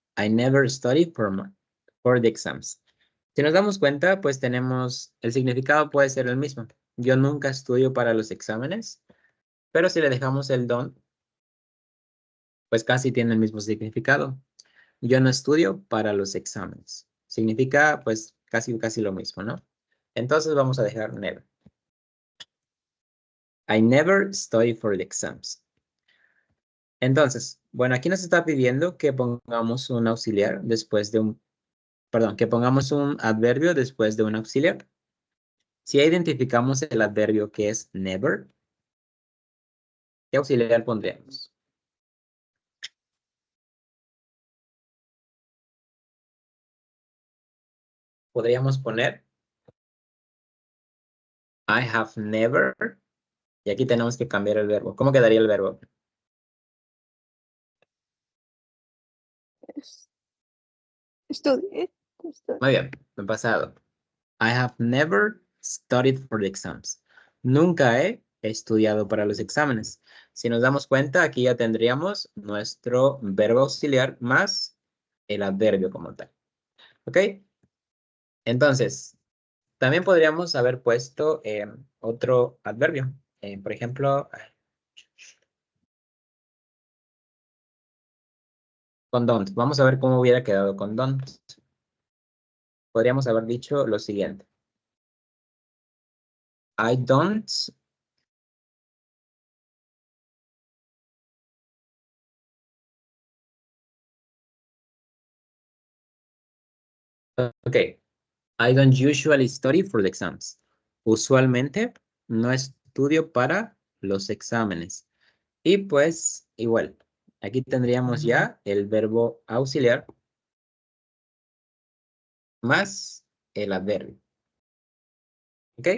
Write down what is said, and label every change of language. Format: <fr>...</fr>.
<en>I never studied for the exams.</en> <es>Si nos damos cuenta, pues tenemos, el significado puede ser el mismo. Yo nunca estudio para los exámenes, pero si le dejamos el don't, pues casi tiene el mismo significado. Yo no estudio para los exámenes. Significa, pues, casi lo mismo, ¿no? Entonces vamos a dejar never.</es> <en>I never study for the exams.</en> <es>Entonces, bueno, aquí nos está pidiendo que pongamos un auxiliar después de un, perdón, que pongamos un adverbio después de un auxiliar. Si ya identificamos el adverbio que es never, ¿qué auxiliar pondríamos? Podríamos poner</es> <en>I have never,</en> <es>y aquí tenemos que cambiar el verbo. ¿Cómo quedaría el verbo? Estudié. Muy bien, en pasado.</es> <en>I have never studied for the exams.</en> <es>Nunca he estudiado para los exámenes. Si nos damos cuenta, aquí ya tendríamos nuestro verbo auxiliar más el adverbio como tal. ¿Ok? Entonces, también podríamos haber puesto otro adverbio. Por ejemplo, con don't. Vamos a ver cómo hubiera quedado con don't. Podríamos haber dicho lo siguiente.</es> <en>I don't ok. I don't usually study for the exams.</en> <es>Usualmente no estudio para los exámenes. Y pues igual, aquí tendríamos ya el verbo auxiliar más el adverbio. ¿Ok?</es>